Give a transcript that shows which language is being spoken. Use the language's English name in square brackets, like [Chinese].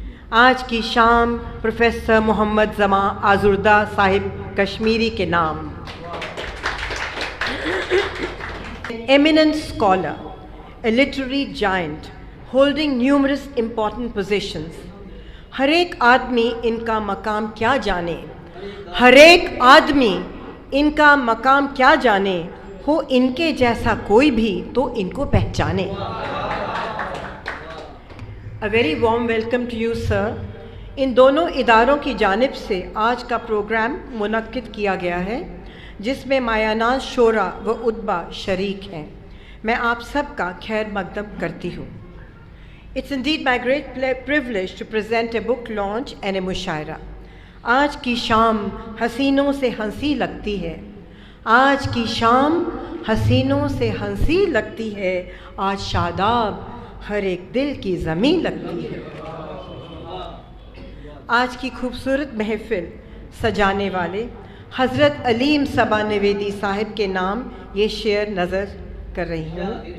[Urdu] آج کی شام پروفیسر محمد زما آزردہ صاحب کشمیری کے نام. [English] Eminent scholar, a literary giant, holding numerous important positions. [Urdu] ہر ایک آدمی ان کا مقام کیا جانے، ہر ایک آدمی ان کا مقام کیا جانے، ہو ان کے جیسا کوئی بھی تو ان کو پہچانے. [English] A very warm welcome to you, sir. [Urdu] ان دونوں اداروں کی جانب سے آج کا پروگرام منعقد کیا گیا ہے جس میں مایاناز شعراء و ادبا شریک ہیں. میں آپ سب کا خیر مقدم کرتی ہوں. [English] It's indeed my great privilege to present a book launch and a مشاعرہ. [Urdu] آج کی شام حسینوں سے ہنسی لگتی ہے، آج کی شام حسینوں سے ہنسی لگتی ہے، آج شاداب ہر ایک دل کی زمین لگتی ہے. آج کی خوبصورت محفل سجانے والے حضرت علیم صبا نویدی صاحب کے نام یہ شعر نظر کر رہی ہوں.